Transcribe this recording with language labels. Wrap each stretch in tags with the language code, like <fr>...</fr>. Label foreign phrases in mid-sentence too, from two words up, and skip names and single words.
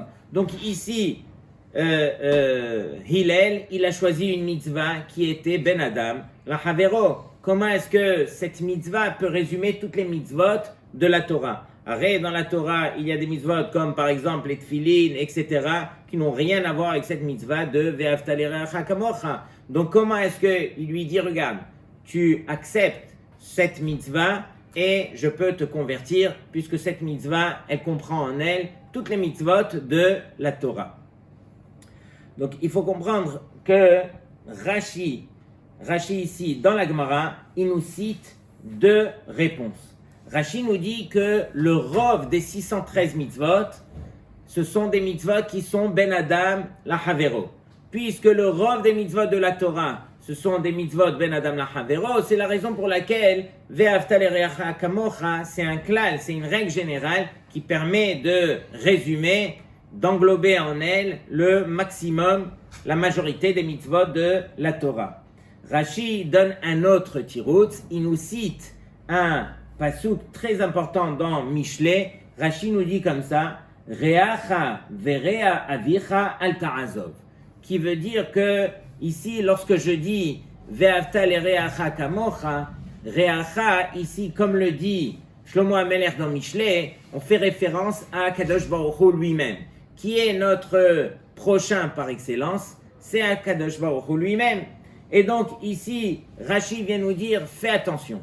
<fr>Donc ici, Hillel, il a choisi une mitzvah qui était</fr> <he>בין אדם לחברו.</he> <fr>Comment est-ce que cette mitzvah peut résumer toutes les mitzvot de la Torah? Arrête, dans la Torah, il y a des mitzvot comme par exemple les tfilin, etc., qui n'ont rien à voir avec cette mitzvah de</fr> <he>ואהבת לרעך כמוך.</he> <fr>Donc comment est-ce qu'il lui dit, regarde, tu acceptes cette mitzvah et je peux te convertir, puisque cette mitzvah, elle comprend en elle toutes les mitzvot de la Torah. Donc il faut comprendre que Rashi ici, dans la Gemara, il nous cite deux réponses. Rashi nous dit que le rov des 613 mitzvot, ce sont des mitzvot qui sont Ben Adam la Havero. Puisque le rov des mitzvot de la Torah, ce sont des mitzvot</fr> <he>בין אדם לחברו,</he> <fr>c'est la raison pour laquelle</fr> <he>ואהבת לרעך כמוך,</he> <fr>c'est un klal, c'est une règle générale qui permet de résumer, d'englober en elle le maximum, la majorité des mitzvot de la Torah. Rashi donne un autre tiroutz, il nous cite un pasuk très important dans Mishlei. Rashi nous dit comme ça,</fr> <he>רעך ורע אביך אל תעזב,</he> <fr>qui veut dire que ici, lorsque je dis</fr> <he>ואהבת לרעך כמוך,</he> <fr>Reacha, ici, comme le dit Shlomo HaMelech dans Mishlei, on fait référence à</fr> <he>קדוש ברוך הוא</he> <fr>lui-même, qui est notre prochain par excellence, c'est à</fr> <he>קדוש ברוך הוא</he> <fr>lui-même. Et donc ici, Rashi vient nous dire, fais attention.</fr>